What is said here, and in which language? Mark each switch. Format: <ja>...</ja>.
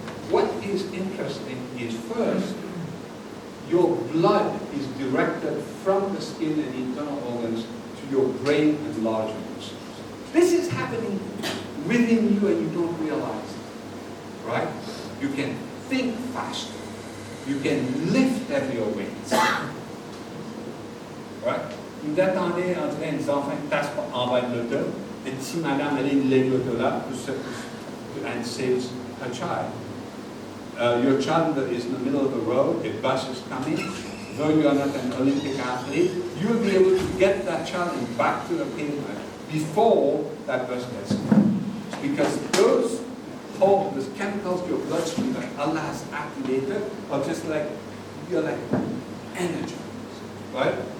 <en>What is interesting is first, your blood is directed from the skin and internal organs to your brain and large muscles. This is happening within you and you don't realize it, right? You can think faster. You can lift heavier weights. Right?</en> <fr>Vous attendez en train des enfants qui passent en bas de l'auto, et si madame elle lève l'auto là,</fr> <en>and saves her child. Your child is in the middle of the road, a bus is coming, though you are not an Olympic athlete, you will be able to get that child back to the pavement before that bus gets come. Because those chemicals your bloodstream that Allah has activated are just like, you're like energized, right?</en>